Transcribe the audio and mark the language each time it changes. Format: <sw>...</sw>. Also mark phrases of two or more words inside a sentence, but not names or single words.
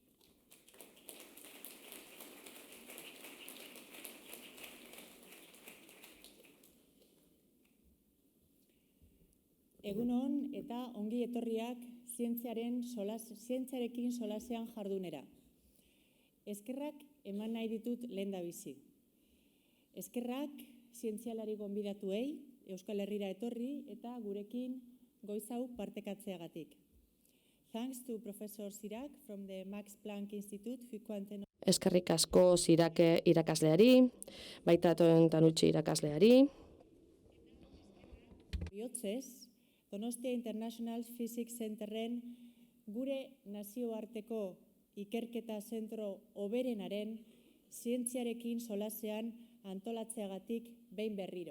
<eu>Egunon eta ongi etorriak zientziarekin solasean jardunera. Eskerrak eman nahi ditut lehendabizi. Eskerrak zientzialari gonbidatuei, Euskal Herrira etorri eta gurekin goiz hau partekatzeagatik.</eu> <en>Thanks to Professor Sirac from the Max Planck Institute Foucault.</en> <eu>Eskerrik asko Sirac irakasleari, baita Tanutxi irakasleari. Bihotzez, Donostia International Physics Centerren gure nazioarteko ikerketa zentro hoberenaren zientziarekin solasean antolatzeagatik behin berriro.</eu>